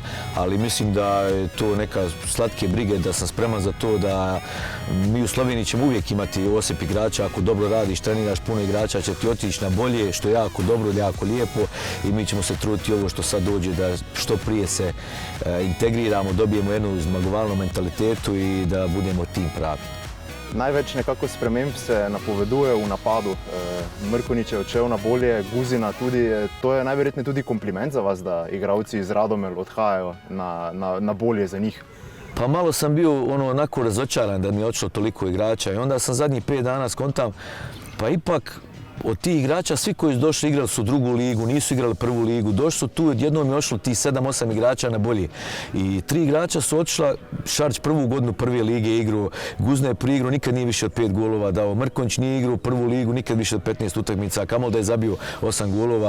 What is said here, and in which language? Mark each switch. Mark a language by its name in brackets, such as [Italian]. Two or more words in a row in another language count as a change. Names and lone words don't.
[Bosnian] Ali mislim da je to neka slatke brige, da sam spreman za to da mi u Sloveniji ćemo uvijek imati osip igrača. Ako dobro radiš, treniraš puno igrača, će ti otići na bolje, što je jako dobro, jako lijepo i mi ćemo se truditi ovo što sad dođe da što prije se integriramo, dobijemo jednu zmagovalnu mentalitetu i da budemo tim pravi. [Slovenian] Največ nekako sprememb se napoveduje v napadu. Mrkonjić je odšel na bolje, Guzina tudi. To je najverjetneje tudi kompliment za vas, da igralci iz Radomelj odhajajo na bolje za njih. [Bosnian] Pa malo sam bio onako razočaran da mi je odšlo toliko igrača i onda sam zadnjih 5 dana skontam, pa ipak od tih igrača, svi koji su došli igrali su drugu ligu, nisu igrali prvu ligu, došli su tu, odjednom je ošlo tih 7-8 igrača na bolje. I 3 igrača su otišla, Šarć prvu godinu prve lige igrao, Guzna je prvi igrao, nikad nije više od 5 golova dao, Mrkonjić nije igrao prvu ligu, nikad više od 15 utakmica, kamoli da je zabio 8 golova.